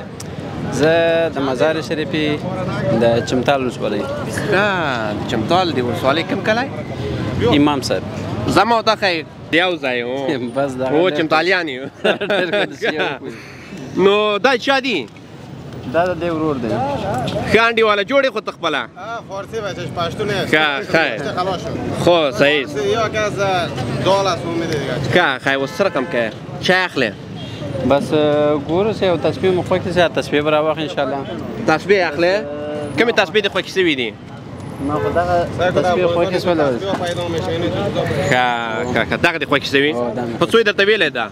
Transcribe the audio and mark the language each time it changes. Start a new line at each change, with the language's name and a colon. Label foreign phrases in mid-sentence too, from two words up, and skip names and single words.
Pashto: زه د مزار شریفي د چمتال ولسوالۍ ښه چمتال د ولسوالۍ کوم کلی امام صاحب زما او تا ښه یو ځای بس هو چمتالیان یو نو دا چا دي دا د دې ورور دی ښه انډیواله جوړې خو ته خپله
Persian: فارسی بچهش پشتون است
Pashto: ښه خو صحیح
Persian: یا که از دال است امیده دیگه
Pashto: ښه ښه اوس څه رقم کوې چای اخلې بس ګورو چې یو تصمیم مو خوښ شي تصمیم به راواخلو انشاءالله تسبیح اخلې کومې تسبیح دې خوښې شوي دي ما خو دغه تصمیم خوښ شوله ښه دغه دې خوښې شوي په څو یې درته ویلې ده